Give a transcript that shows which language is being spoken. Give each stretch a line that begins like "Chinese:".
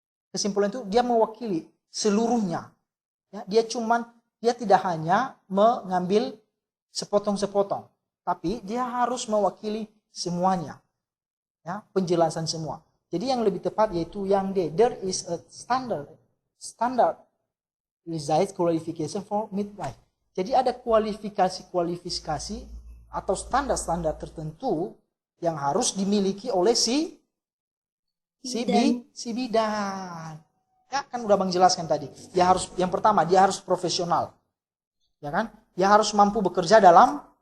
Indonesian: Kesimpulan itu dia mewakili seluruhnya. Ya, dia tidak hanya mengambil sepotong-sepotong, tapi dia harus mewakili semuanya. Ya, penjelasan semua. Jadi yang lebih tepat yaitu yang D.
English: There is a standard result qualification for midwife.
Indonesian: Jadi ada kualifikasi atau standar-standar tertentu yang harus dimiliki oleh si bidan. Ya kan udah Bang jelaskan tadi. Yang pertama dia harus profesional. Ya kan? Dia harus mampu bekerja dalam